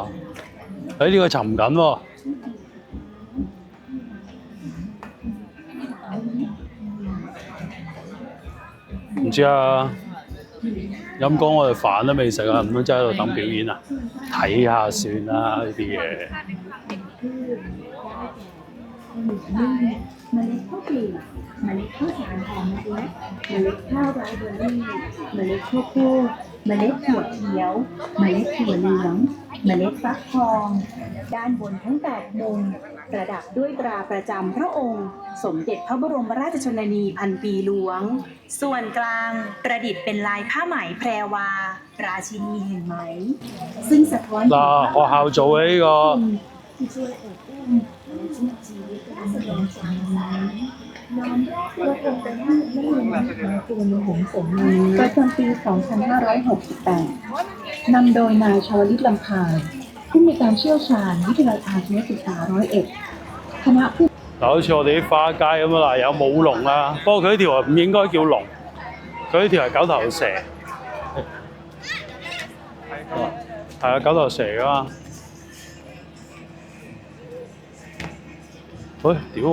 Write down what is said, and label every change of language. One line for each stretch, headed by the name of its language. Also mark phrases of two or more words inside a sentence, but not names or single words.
Cantonese: 呢個沉緊喎，唔知啊。陰公我哋飯都未食啊，唔通真係喺度等表演啊？睇下算啦，呢啲嘢。
Thai: เมล็ดข้าวเปลือกเมล็ดข้าวสารหอมมะลิเมล็ดข้าวไรซ์เบอร์รี่เมล็ดข้าวโพดเมล็ดถั่วเขียวเมล็ดถั่วเหลืองเมล็ดฟักทองด้านบนทั้ง8มุมประดับด้วยตราประจำพระองค์สมเด็จพระบรมราชชนนีพันปีหลวงส่วนกลางประดิษฐ์เป็นลายผ้าไหมแพรวาราชินีแห่งไหมซึ่งสะท้อน
Cantonese: 嗱，學校做嘅呢個。
Thai: ที่ช่วยอบอุ้มและช่วยชีวิตการแสดงสายน้ำพระองค์เป็นผู้ไม่ลืมของกรมหงส์สมนีประจำปี 2568 นำโดยนายชวลิตลำพายผู้มีการเชี่ยวชาญวิทยาลัยอาชีวศึกษา101คณะผู้
Cantonese: 嗱，好似我哋啲花街咁啊，嗱有舞龍啦，不過佢呢條唔應該叫龍，佢呢條係九頭蛇，係啊，九頭蛇㗎嘛。喂，屌！